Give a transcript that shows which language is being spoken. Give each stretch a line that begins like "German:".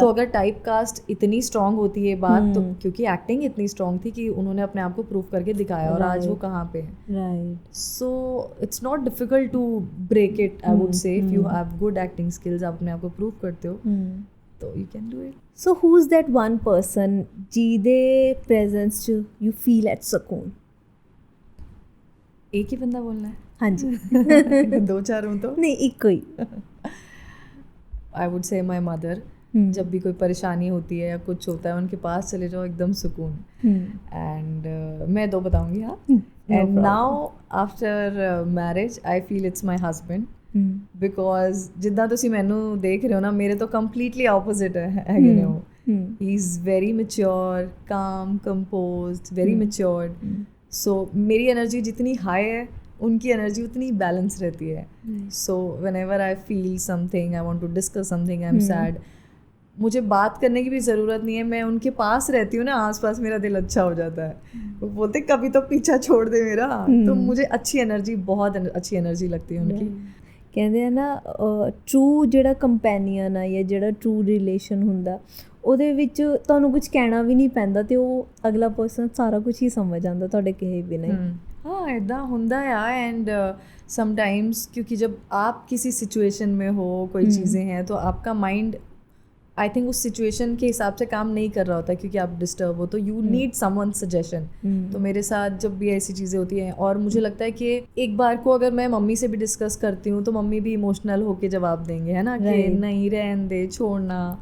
Hindi: तो अगर type cast इतनी स्ट्रांग होती है बात, तो क्योंकि एक्टिंग इतनी स्ट्रांग थी कि उन्होंने अपने आप को प्रूव करके दिखाया और आज वो कहाँ पे है।
English: Right, so it's not difficult to break it, I would say. If you have good acting skills,
Hindi: आप अपने आप को प्रूव करते हो,
English: तो you can do it. So who is that one person
Punjabi: ਜਿਹਦੇ ਪ੍ਰੈਜ਼ੈਂਸ 'ਚ
English: You feel at ਸਕੂਨ?
Hindi: एक ही बंदा बोलना है? हाँ जी। 2-4 हूँ तो नहीं, एक ही।
English: I would say my mother.
Hindi: जब भी कोई परेशानी होती है या कुछ होता है, उनके पास चले जाओ, एकदम सुकून। एंड मैं 2 बताऊंगी। हाँ,
English: and now after marriage I feel it's my husband, because
Punjabi: जिद्दां तुसी मैनू
Hindi: देख रहे हो ना, मेरे तो कंप्लीटली ऑपोजिट है ने वो।
English: He is very mature, calm, composed, very matured.
Hindi: सो मेरी एनर्जी जितनी हाई है, उनकी एनर्जी उतनी बैलेंस रहती है।
English: so whenever I feel something, I want to discuss something, I am sad,
Hindi: मुझे बात करने की भी ज़रूरत नहीं है, मैं उनके पास रहती हूँ ना, आसपास, मेरा दिल अच्छा हो जाता है। वो बोलते कभी तो पीछा छोड़ दे मेरा। तो मुझे अच्छी एनर्जी, बहुत अच्छी एनर्जी लगती है उनकी।
Punjabi: ਕਹਿੰਦੇ ਆ ਨਾ, ਟਰੂ ਜਿਹੜਾ ਕੰਪੈਨੀਅਨ ਆ ਜਾਂ ਜਿਹੜਾ ਟਰੂ ਰਿਲੇਸ਼ਨ ਹੁੰਦਾ, ਉਹਦੇ ਵਿੱਚ ਤੁਹਾਨੂੰ ਕੁਝ ਕਹਿਣਾ ਵੀ ਨਹੀਂ ਪੈਂਦਾ ਤੇ ਉਹ ਅਗਲਾ ਪਰਸਨ ਸਾਰਾ ਕੁਝ ਹੀ ਸਮਝ ਆਉਂਦਾ ਤੁਹਾਡੇ ਕਹੇ ਬਿਨਾਂ ਹੀ। हाँ, इदा होंदा है।
Hindi: एंड समटाइम्स क्योंकि जब आप किसी सिचुएशन में हो, कोई चीज़ें हैं, तो आपका माइंड आई थिंक उस सिचुएशन के हिसाब से काम नहीं कर रहा होता, क्योंकि आप डिस्टर्ब हो, तो
English: You need someone suggestion.
Hindi: तो मेरे साथ जब भी ऐसी चीज़ें होती हैं, और मुझे लगता है कि एक बार को अगर मैं मम्मी से भी डिस्कस करती हूँ, तो मम्मी भी इमोशनल होके जवाब देंगे, है ना, कि नहीं, रहने दे, छोड़ना।